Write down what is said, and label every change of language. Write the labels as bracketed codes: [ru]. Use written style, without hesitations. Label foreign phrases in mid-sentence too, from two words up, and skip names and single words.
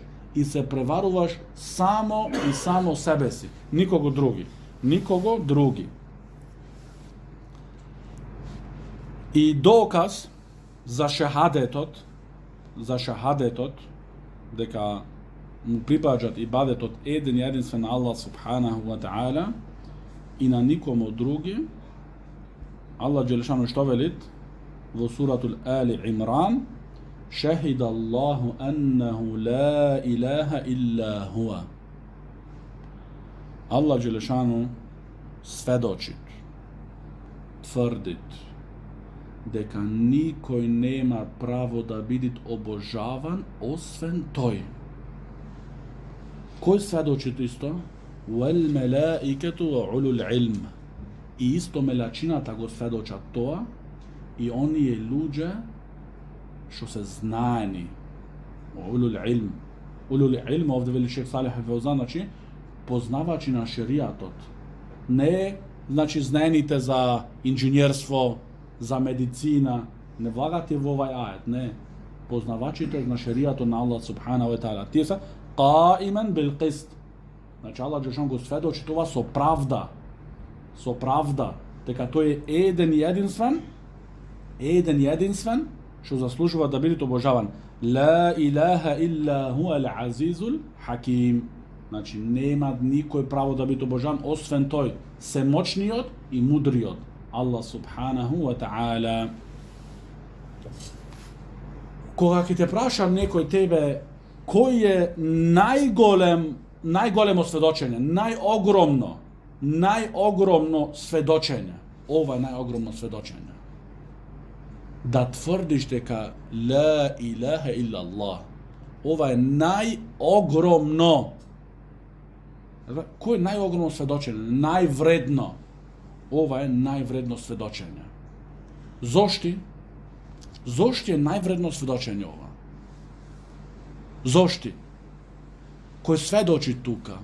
[mk] И се преваруваш само и само себе си. Никого други. Никого други. И доказ за шахадетот, дека му припаѓат ибадетот еден и единствен Аллах [ar] سبحانه وتعالى [mk] и на никому други, Аллах Джелешану што велит во суратул Али Имран, [ar] شهد الله أنه لا إله إلا هو. [mk] Аллах Джелешану сведочит, тврдит дека никој нема право да биде обожаван освен тој. Кој сведочит исто? [ar] والملائكة وأولو العلم. [mk] И исто мелачината го сведочат тоа и оние луѓе што се знаени. [ar] أولو العلم. أولو العلم, [mk] овде вели шех Салих Фаузан, значи познавачи на шеријатот. Не, значи, знаените за инженерство, за медицина, не влагате во овај ајет, не. Познавачите на шеријатот на Аллах [ar] سبحانه وتعالى. [mk] Тие се [ar] قائما بالقسط. [mk] Значи Аллах Джелешану го сведочи тоа со правда. Со правда. Дека тој е еден и единствен, што заслужува да биде обожаван. [ar] لا إله إلا هو العزيز الحكيم. [mk] Значи нема никој право да биде обожаван освен тој, семочниот и мудриот, [ar] الله سبحانه وتعالى. [mk] Кога ќе те прашам некој тебе, кој е најголемо сведочење, најогромно сведочење, ова е најогромно сведочење. Да тврдиш дека [ar] لا إله إلا الله. [mk] Ова е најогромно. Кој е најогромно сведочење? Највредно. Ова е највредно сведочење. Зошто? Зошто е највредно сведочење ова? Зошто? Кој сведочи тука?